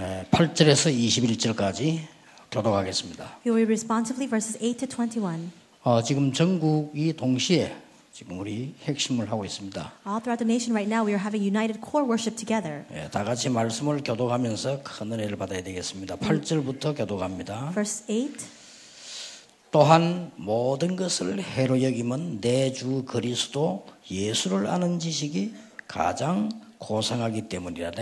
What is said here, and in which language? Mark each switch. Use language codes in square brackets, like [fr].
[ko] 8절에서 21절까지 교독하겠습니다. [en] we will read responsively verses 8 to 21. [ko] 지금 전국이 동시에 지금 우리 핵심을 하고 있습니다. [en] All throughout the nation right now, we are having united core worship together. [ko] 다 같이 말씀을 교독하면서 큰 은혜를 받아야 되겠습니다. 8절부터 교독합니다. [en] Verse 8, [ko] 또한 모든 것을 해로 여김은 내 주 그리스도 예수를 아는 지식이 가장 고상하기 때문이라.